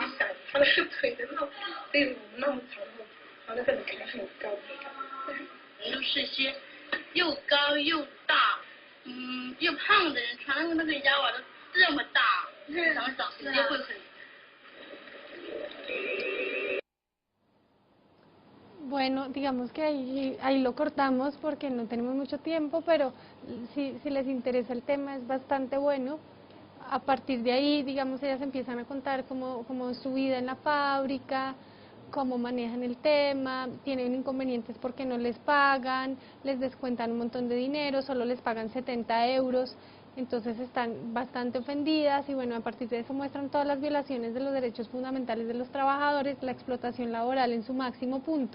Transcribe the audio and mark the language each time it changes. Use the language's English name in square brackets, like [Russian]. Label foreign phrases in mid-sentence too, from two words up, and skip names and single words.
[Chinese] 你想他那个腿的那比我们那么长的，他那个人肯定很高的。都是些又高又大，又胖的人穿那个腰啊都这么大，想找时间会很。 [Spanish] Bueno, digamos que ahí lo cortamos porque no tenemos mucho tiempo, pero si les interesa el tema es bastante bueno. A partir de ahí, digamos, ellas empiezan a contar cómo su vida en la fábrica, cómo manejan el tema, tienen inconvenientes porque no les pagan, les descuentan un montón de dinero, solo les pagan 70 euros, entonces están bastante ofendidas y bueno, a partir de eso muestran todas las violaciones de los derechos fundamentales de los trabajadores, la explotación laboral en su máximo punto.